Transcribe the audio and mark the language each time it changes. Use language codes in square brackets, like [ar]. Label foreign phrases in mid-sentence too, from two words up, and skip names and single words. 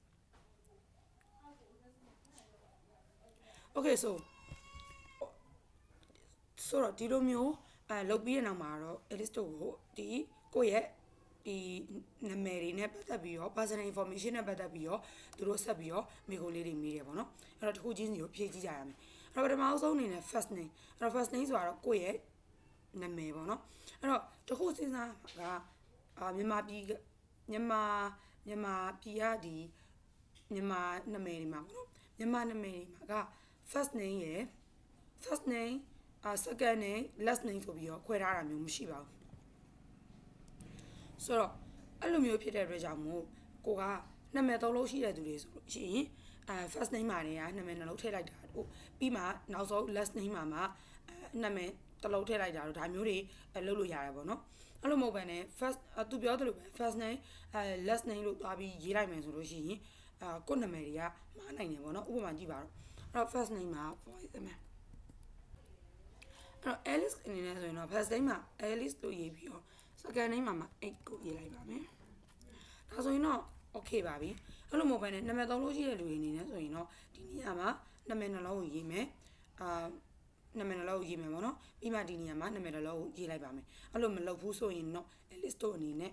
[en] okay so [my] တော့ဒီလိုမျိုးလုပ်ပြီးတဲ့နောက်မှာတော့ Alice တို့ကိုဒီကိုယ့်ရဲ့ဒီနာမည်တွေနဲ့ပတ်သက်ပြီးတော့ [en] personal information [my] နဲ့ပတ်သက်ပြီးတော့သူတို့ဆက်ပြီးတော့မိခိုးလေးတွေမေးတယ်ပေါ့နော်အဲ့တော့တစ်ခုချင်းစီကိုဖြည့်ကြည့်ကြရမယ်အဲ့တော့ပထမဆုံးအနေနဲ့ [en] first name [my] အဲ့တော့ [en] first name [my] ဆိုတာတော့ကိုယ့်ရဲ့နာမည်ပေါ့နော်အဲ့တော့တစ်ခုစဉ်းစားကမြန်မာပြည်ကဒီ မြန်မာနာမည်တွေမှာပေါ့နော်မြန်မာနာမည်တွေမှာက [en] first name [my] ရယ် [en] first name second name last name [my] ဆိုပြီးတော့ခွဲထားတာမျိုးမရှိပါဘူး ဆိုတော့အဲ့လိုမျိုးဖြစ်တဲ့အတွက်ကြောင့်မို့ကိုကနာမည်သုံးလုံးရှိတဲ့သူတွေဆိုလို့ရှိရင် first name မှာနေရနာမည်နှလုံးထည့်လိုက်တာတို့ပြီးမှနောက်ဆုံး [en] last name [my] မှာနာမည်တစ်လုံးထည့်လိုက်တာတို့ဒါမျိုးတွေလုပ်လို့ရတယ်ပေါ့နော်အဲ့လိုမဟုတ်ဘဲနဲ့ first သူပြောသလိုပဲ [en] first name last name [my] လို့သွားပြီးရေးလိုက်မယ်ဆိုလို့ရှိရင်ကိုယ့်နာမည်တွေကမှားနိုင်တယ်ပေါ့နော်ဥပမာကြည့်ပါတော့အဲ့တော့ [en] first name [my] မှာ voice အမှန်အဲ့တော့ Alice အနေနဲ့ဆိုရင်တော့ [en] first name [my] မှာ Alice လို့ရေးပြီးတော့ [en] second name [my] မှာ8ကိုရေးလိုက်ပါမယ်ဒါဆိုရင်တော့ okay ပါပြီအဲ့လိုမဟုတ်ဘဲနဲ့နာမည်သုံးလို့ရှိတဲ့လူတွေအနေနဲ့ဆိုရင်တော့ဒီနေရာမှာနာမည်နှလုံးကိုရေးမယ်နာမည်နှလုံးကိုရေးမယ်ပေါ့နော်ပြီးမှဒီနေရာမှာနာမည်နှလုံးကိုရေးလိုက်ပါမယ်အဲ့လိုမလုပ်ဘူးဆိုရင်တော့ Alice တို့အနေနဲ့